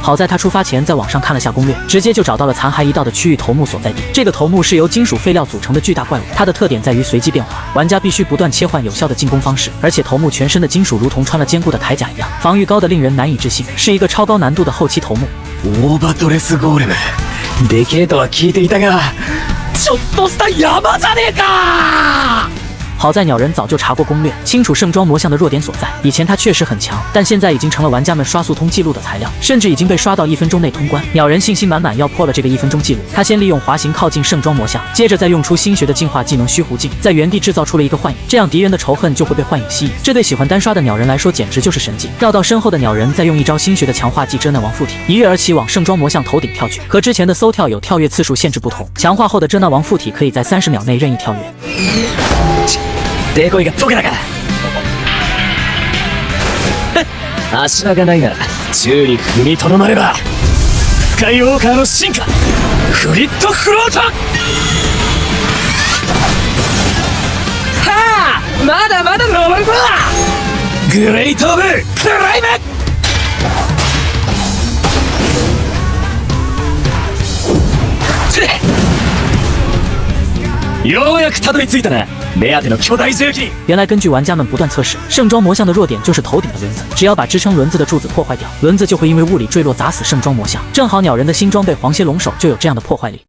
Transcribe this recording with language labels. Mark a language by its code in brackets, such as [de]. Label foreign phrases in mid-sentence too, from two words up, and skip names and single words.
[zh] 好在他出发前在网上看了下攻略，直接就找到了残骸一道的区域头目所在地。这个头目是由金属废料组成的巨大怪物，它的特点在于随机变化，玩家必须不断切换有效的进攻方式，而且头目全身的金属如同穿了坚固的铠甲一样，防御高的令人难以置信，是一个超高难度的后期头目。 [ja] オーバドレスゴーレム、でけえとは聞いていたが、ちょっとした山じゃねえか！ [zh] 好在鸟人早就查过攻略，清楚圣装魔像的弱点所在。以前他确实很强，但现在已经成了玩家们刷速通记录的材料，甚至已经被刷到1分钟内通关。鸟人信心满满要破了这个1分钟记录。他先利用滑行靠近圣装魔像，接着再用出新学的进化技能虚弧镜，在原地制造出了一个幻影，这样敌人的仇恨就会被幻影吸引。这对喜欢单刷的鸟人来说简直就是神技。绕到身后的鸟人再用一招新学的强化技遮难王附体，一跃而起往圣装魔像头顶跳去。和之前的搜跳有跳跃次数限制不同，强化后的遮难王附体可以在30秒内任意跳跃。 [ja] デコイが解けたか。足場がないなら宙に踏みとどまれば、スカイウォーカーの進化フリットフロート。はあ、まだまだ登るぞ。グレイトオブクライム。ようやくたどり着いたな。目当ての巨大重機。 [zh] 原来根据玩家们不断测试，圣装魔像的弱点就是头顶的轮子，只要把支撑轮子的柱子破坏掉，轮子就会因为物理坠落砸死圣装魔像。正好鸟人的新装备黄蝎龙手就有这样的破坏力。